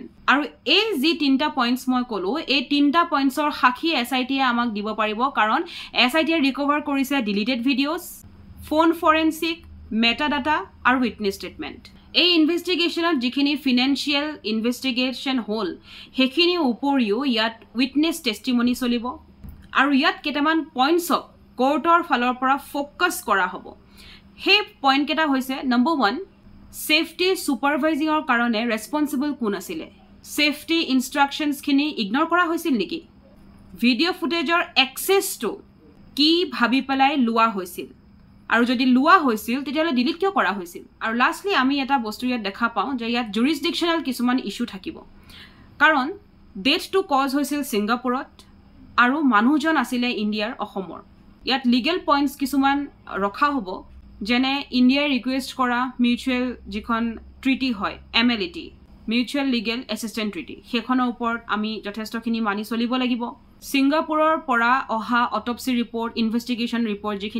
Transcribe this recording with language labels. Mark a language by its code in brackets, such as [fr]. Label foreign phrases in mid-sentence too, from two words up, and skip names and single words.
[as] আৰু এই যি তিনটা পইণ্টস মই কলো এই তিনটা পইণ্টসৰ সাক্ষী SIT এ আমাক দিব পাৰিব কাৰণ SIT এ ৰিকভাৰ কৰিছে [en] deleted videos phone forensic metadata [as] আৰু [en] witness statement [as] এই ইনভেষ্টিগেশ্যনত যিখিনি [en] financial investigation [as] হ'ল হেখিনি উপৰিও ইয়াত [en] witness testimony [as] চলিব আৰু ইয়াত কেটামান পইণ্টছক কোৰ্টৰ ফালৰ পৰা ফোকাস কৰা হ'ব সেই পইণ্ট কেটা হৈছে নম্বৰ 1 [en] Safety supervising or [as] karone responsible কোন আছিল [en] safety instructions [as] খিনি ইগনোৰ কৰা হৈছিল নেকি ভিডিও ফুটেজৰ [en] access to [as] কি ভাবি পেলাই লোৱা হৈছিল আৰু যদি লোৱা হৈছিল তেতিয়ালে ডিলিট কিয় কৰা হৈছিল আৰু লাষ্টলি আমি এটা বস্তু ইয়াত দেখা পাওঁ যে ইয়াত jurisdictional কিছুমান ইস্যু থাকিব কাৰণ [en] death to cause [as] হৈছিল সিংগাপুৰত আৰু মানুহজন আছিল ইণ্ডিয়াৰ অসমৰ ইয়াত [en] legal points [as] কিছুমান ৰখা হ'ব যেনে ইণ্ডিয়া ৰিকুৱেষ্ট কৰা মিউচুৱেল যিখন ট্ৰিটি হয় [en] MLAT mutual legal assistant treaty [as] হেখনৰ ওপৰত আমি যথেষ্টখিনি মানি চলিব লাগিব সিংগাপুৰৰ পৰা অহা [en] autopsy report investigation report [as] যিখিনি